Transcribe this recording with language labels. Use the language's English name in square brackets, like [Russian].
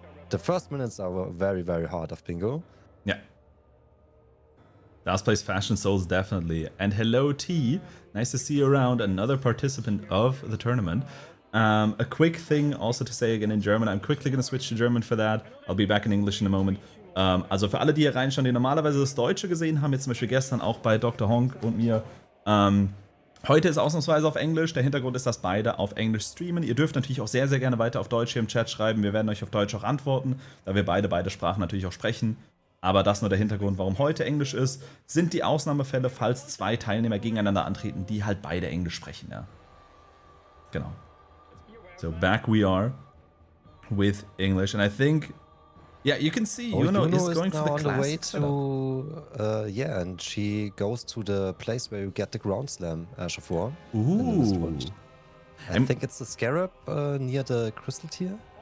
[English] The first minutes are very, very hard of bingo. Yeah. Last place Fashion Souls, definitely. And hello, T. Nice to see you around. Another participant of the tournament. A quick thing also to say again in German. I'm quickly going to switch to German for that. I'll be back in English in a moment. [German] Also für alle, die hier reinschauen, die normalerweise das Deutsche gesehen haben, jetzt zum Beispiel gestern auch bei Dr. Honk und mir. Heute ist ausnahmsweise auf Englisch. Der Hintergrund ist, dass beide auf Englisch streamen. Ihr dürft natürlich auch sehr, sehr gerne weiter auf Deutsch hier im Chat schreiben. Wir werden euch auf Deutsch auch antworten, da wir beide Sprachen natürlich auch sprechen. Aber das nur der Hintergrund, warum heute Englisch ist, sind die Ausnahmefälle, falls zwei Teilnehmer gegeneinander antreten, die halt beide Englisch sprechen, ja. Genau. [English] So back we are with English, and I think, yeah, you can see Yuno is going for the on the way classic setup. yeah, and she goes to the place where you get the ground slam, Ash of War. Ooh. I think it's the scarab near the crystal tier.